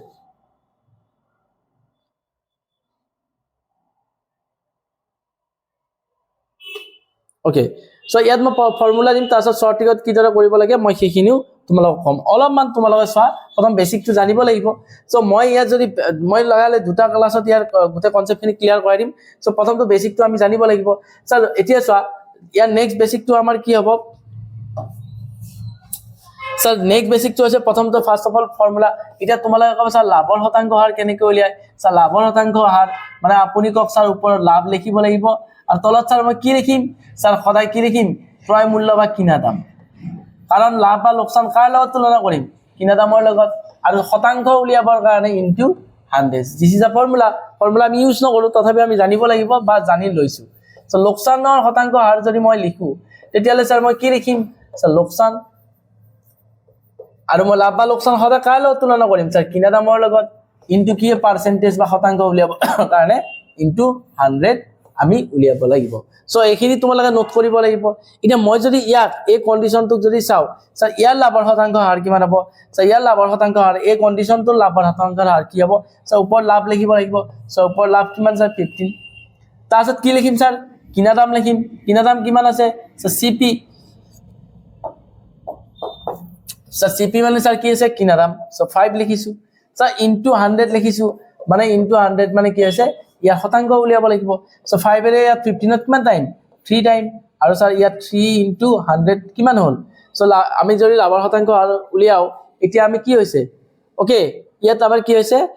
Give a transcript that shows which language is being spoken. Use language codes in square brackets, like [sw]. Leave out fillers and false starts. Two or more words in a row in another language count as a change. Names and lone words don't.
[en] okay so [as] ইয়াত মই ফৰ্মুলা দিম তাৰছত শৰ্ট ট্ৰিকত কি দৰে কৰিব লাগে মই সেইখিনিও তোমালোকক কম অলপমান তোমালোকে চোৱা প্ৰথম বেসিকটো জানিব লাগিব সো মই ইয়াত যদি মই লগালে দুটা ক্লাছত ইয়াৰ গোটে কনসেপ্টখিনি ক্লিয়াৰ কৰাই দিম সো প্ৰথমটো বেসিকটো আমি জানিব লাগিব স্যার এতিয়া চোৱা ইয়াৰ নেক্সট বেসিকটো আমাৰ কি হ'ব স্যার নেক্সট বেসিকটো আছে প্ৰথমটো [en] first of all [as] ফৰ্মুলা এটা তোমালোকে কব স্যার লাভৰ শতাংশ হাৰ কেনেকৈ উলিয়ায় স্যার লাভৰ শতাংশ হাৰ মানে আপুনি কক স্যার ওপৰত লাভ লিখিব লাগিব আর তলত স্যার মই কি লিখিম স্যার সদায় কি লিখিম ক্রয় মূল্য বা কিনা দাম কারণ লাভ বা লোকসান কাৰ লগত তুলনা কৰিম কিনা দামৰ লগত আৰু শতাংশ উলিয়াবৰ কাৰণে [en] into 100 this is a formula [as] আমি ইউজ নকৰো তথাপি আমি জানিব লাগিব বা জানি লৈছো সো লোকসানৰ শতাংশ হাৰ যদি মই লিখো তেতিয়ালে স্যার মই কি লিখিম স্যার লোকসান আৰু মই লাভ বা লোকসান সদায় কাৰ লগত তুলনা কৰিম স্যার কিনা দামৰ লগত ইনটু কি পার্সেন্টেজ বা শতাংশ উলিয়াবৰ কাৰণে ইনটু 100 আমি উলিয়াব লাগিব সো এখিনি তোমালোকে নোট কৰিব লাগিব এটা মই যদি ইয়াক এই কন্ডিশনটোক যদি চাও স্যার ইয়াৰ লাভৰ শতাংশ হাৰ কিমান হ'ব স্যার ইয়াৰ লাভৰ শতাংশ হাৰ এই কন্ডিশনটোৰ লাভৰ শতাংশ হাৰ কি হ'ব স্যার ওপৰত লাভ লিখিব লাগিব সো ওপৰত লাভ কিমান স্যার 15 তাৰছত কি লিখিম স্যার কিনা দাম লিখিম কিনা দাম কিমান আছে স্যার সিপি স্যার সিপি মানে স্যার কি আছে কিনা দাম সো 5 লিখিছো স্যার ইনটু 100 লিখিছো মানে ইনটু 100 মানে কি আছে ইয়াৰ শতাংশ উলিয়াব লাগিব সো 5 এৰে ইয়াত 15 ত কিমান টাইম 3 টাইম আৰু স্যার ইয়াত 3 ইনটু 100 কিমান হল সো আমি যদি লাভৰ শতাংশ উলিয়াও এতিয়া আমি কি হৈছে ওকে ইয়াত আমাৰ কি হৈছে